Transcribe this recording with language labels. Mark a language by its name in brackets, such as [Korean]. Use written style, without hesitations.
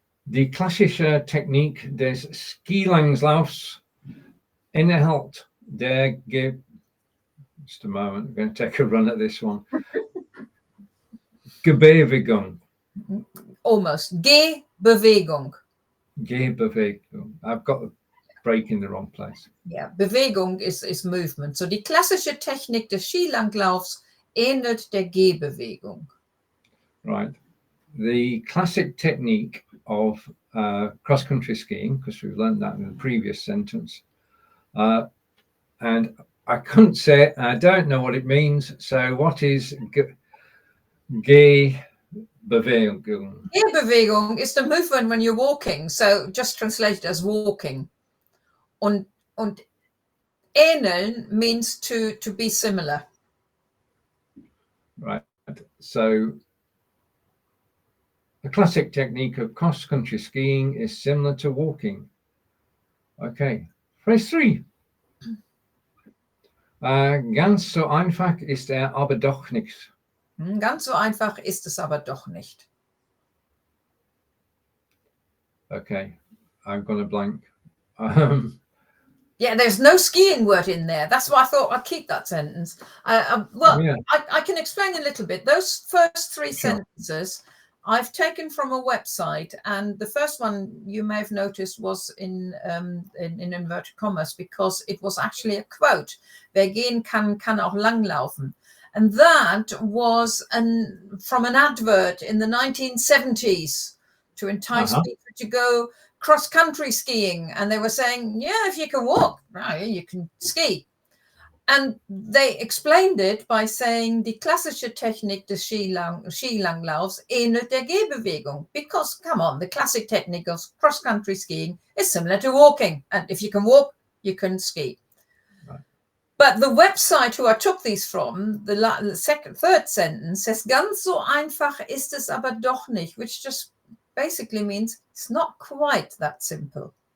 [German] Die klassische Technik des Skilanglaufs ähnelt der [English] just a moment, I'm going to take a run at this one. Gehbewegung. Almost. Gehbewegung. [German] Gehbewegung. [English] I've got the break in the wrong place. Yeah, Bewegung is movement. [German] So die klassische Technik des Skilanglaufs ähnelt der Gehbewegung. [English] Right. The classic technique of cross-country skiing, because we've learned that in the previous sentence, and I couldn't say it, and I don't know what it means. So what is Gehbewegung? Gehbewegung is the movement when you're walking. So just translate it as walking. Und ähneln means to be similar. Right. So the classic technique of cross-country skiing is similar to walking. Okay. Phrase 3. [German] Ganz so einfach ist aber doch nicht. Ganz so einfach ist es aber doch nicht. [English] Okay. I've got a blank. Yeah, there's no skiing word in there. That's why I thought I'd keep that sentence. Well, yeah. I can explain a little bit. Those first 3 sentences I've taken from a website, and the first one you may have noticed was in inverted commas, because it was actually a quote. [German] Wer gehen kann, kann auch langlaufen. [English] And that was from an advert in the 1970s to entice people to go cross-country skiing. And they were saying, yeah, if you can walk, right, you can ski. And they explained it by saying, [German] die klassische Technik des Skilanglaufs ähnelt der Gehbewegung. [English] Because, come on, the classic technique of cross-country skiing is similar to walking. And if you can walk, you can ski. Right. But the website who I took these from, the third sentence says, [German] ganz so einfach ist es aber doch nicht, [English] which just basically means it's not quite that simple.